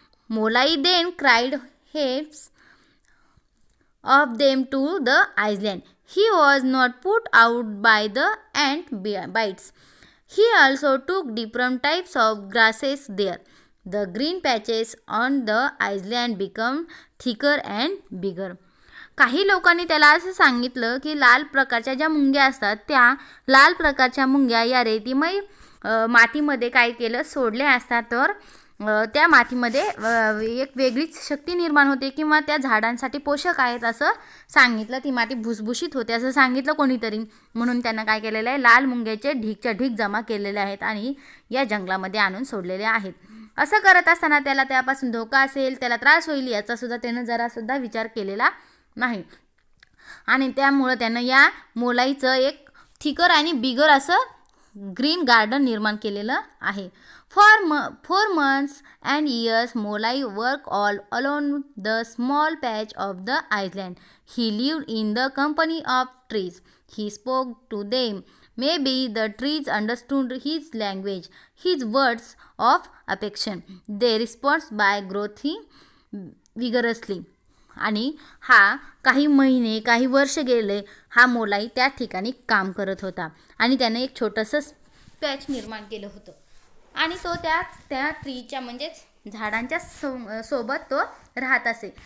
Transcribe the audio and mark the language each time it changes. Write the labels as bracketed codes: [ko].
[en] Molai then cried heaps of them to the island. He was not put out by the ant bites. He also took different types of grasses there. The green patches on the island became thicker and bigger. [mr] काही लोकांनी त्याला असं सांगितलं की लाल प्रकारच्या ज्या मुंग्या असतात त्या लाल प्रकारच्या मुंग्या या रेतीमय मातीमध्ये काय केलं, सोडल्या असतात तर त्या मातीमध्ये एक वेगळीच शक्ती निर्माण होते किंवा त्या झाडांसाठी पोषक आहेत असं सांगितलं. ती माती भुसभुशीत होते असं सांगितलं कोणीतरी. म्हणून त्यांना काय केलेलं आहे, लाल मुंग्याचे ढीकच्या ढीक जमा केलेले आहेत आणि या जंगलामध्ये आणून सोडलेले आहेत. असं करत असताना त्याला त्यापासून धोका असेल, त्याला त्रास होईल याचा सुद्धा त्यानं जरासुद्धा विचार केलेला नाही आणि त्यामुळं त्यानं या मोलाईचं एक थिकर आणि बिगर असं ग्रीन गार्डन निर्माण केलेलं आहे. [en] For months and years, Molai worked all along the small patch of the island. He lived in the company of trees. He spoke to them. Maybe the trees understood his language, his words of affection. They responded by growing vigorously [mr] आणि हा काही महिने काही वर्ष गेले हा मोलाई त्या ठिकाणी काम करत होता आणि त्याने एक छोटंसं पॅच निर्माण केलं होतं आणि तो त्या ट्रीच्या म्हणजेच झाडांच्या सोबत तो राहत असे.